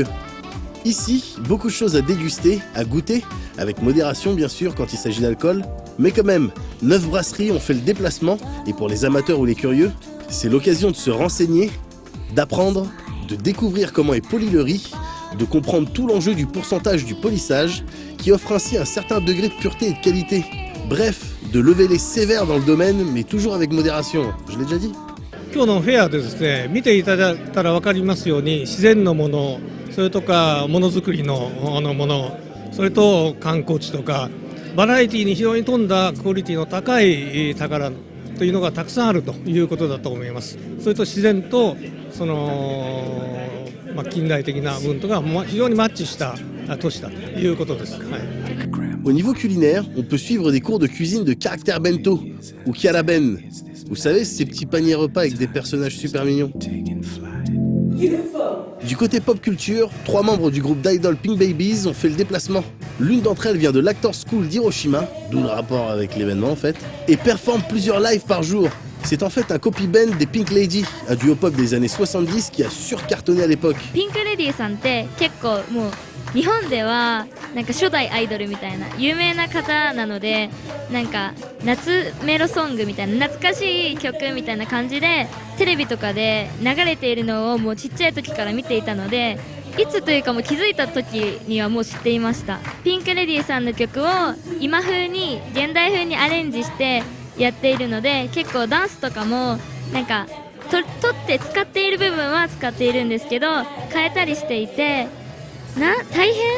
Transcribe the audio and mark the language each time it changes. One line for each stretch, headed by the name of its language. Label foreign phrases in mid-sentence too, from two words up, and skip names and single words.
French: Ici, beaucoup de choses à déguster, à goûter, avec modération bien sûr quand il s'agit d'alcool, mais quand même, 9 brasseries ont fait le déplacement, et pour les amateurs ou les curieux, c'est l'occasion de se renseigner, d'apprendre, de découvrir comment est poli le riz, de comprendre tout l'enjeu du pourcentage du polissage, qui offre ainsi un certain degré de pureté et de qualité. Bref, de lever les sévères dans le domaine, mais toujours avec modération, je l'ai déjà dit.
Japanese: 今日のフェアでですね、見ていただいたら分かりますように、自然のもの、それとかものづくりのもの、それと観光地とか、バラエティに非常に富んだクオリティの高い宝というのがたくさんあるということだと思います。それと自然とその、近代的な分とが非常にマッチした都市だということです。はい。
French: Au niveau culinaire, on peut suivre des cours de cuisine de caractère bento, ou kiaraben. Vous savez, ces petits paniers repas avec des personnages super mignons. Du côté pop culture, 3 membres du groupe d'idol Pink Babies ont fait le déplacement. L'une d'entre elles vient de l'Actors School d'Hiroshima, d'où le rapport avec l'événement en fait, et performe plusieurs lives par jour. C'est en fait un copy-band des Pink Lady, un duo pop des années 70 qui a surcartonné à l'époque.
Japanese: Pink Lady さんって結構もう日本ではなんか初代アイドルみたいな有名な方なので、なんか夏メロソングみたいな懐かしい曲みたいな感じでテレビとかで流れているのをもうちっちゃい時から見ていたので、いつというかもう気づいた時にはもう知っていました。ピンクレディーさんの曲を今風に現代風にアレンジしてやっているので、結構ダンスとかもなんか取って使っている部分は使っているんですけど、変えたりしていて大変